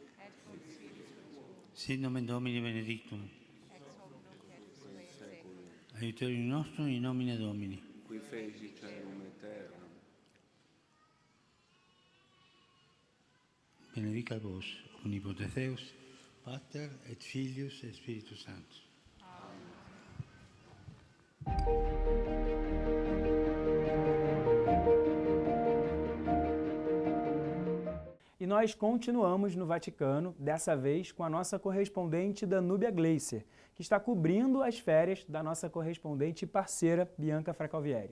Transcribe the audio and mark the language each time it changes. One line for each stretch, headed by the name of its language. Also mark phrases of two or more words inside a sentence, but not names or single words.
Latin: Sit nomen Domini benedictum. Aiuterium nostrum in nomine Domini. Qui feci celum et terra. Benedicat vos, omnipotens Deus, Pater et Filius et Spiritus Sanctus.
Portuguese: E nós continuamos no Vaticano, dessa vez com a nossa correspondente Danúbia Gleiser, que está cobrindo as férias da nossa correspondente e parceira Bianca Fracalvieri.